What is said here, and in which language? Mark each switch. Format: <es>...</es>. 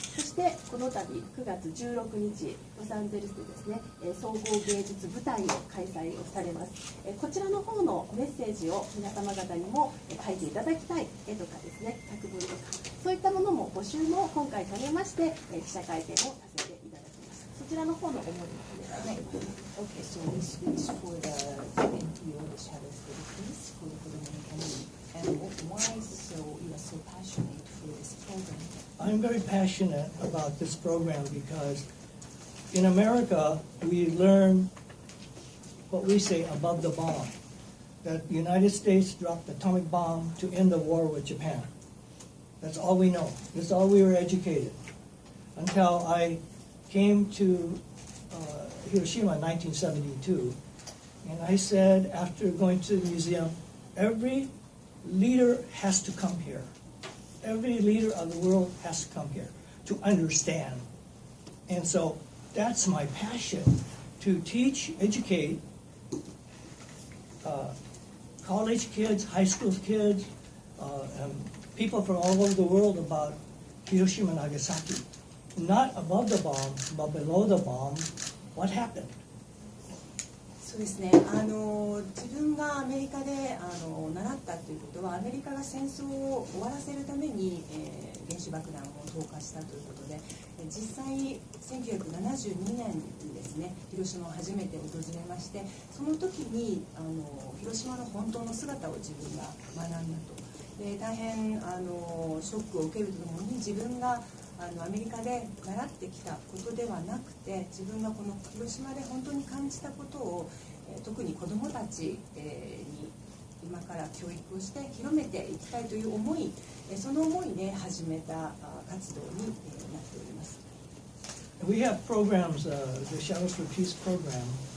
<ja>そしてこの度9月16日ロサンゼルスでですね、総合芸術舞台を開催をされます。こちらの方のメッセージを皆様方にも書いていただきたい絵とかですね、作文とかそういったものも募集も今回兼ねまして、記者会見をさせていただきます。そちらの方の思いをお願いします。</ja> <en>Okay, so we switch for the NPO, the Shadow Philippines, for the community. And why so you are so passionate for this program? I'm very passionate about this program because in America we learn what we say above the bomb, that the United States dropped the atomic bomb to end the war with Japan. That's all we know. That's all we were educated until I came to Hiroshima in 1972, and I said after going to the museum, every leader has to come here. Every leader of the world has to come here to understand. And so that's my passion, to teach, educate college kids, high school kids, and people from all over the world about Hiroshima and Nagasaki. Not above the bomb, but below the bomb, what happened?</en> <ja>そうですね、自分がアメリカで習ったということは、アメリカが戦争を終わらせるために、原子爆弾を投下したということで、実際1972年にですね、広島を初めて訪れまして、その時に広島の本当の姿を自分が学んだと。で、大変ショックを受けるとともに、自分がアメリカで習ってきたことではなくて、自分がこの広島で本当に感じたことを、特に子どもたちに今から教育をして広めていきたいという思い、その思いで始めた活動になっております。</ja> <en>We have programs, the Shadows for Peace program.</en>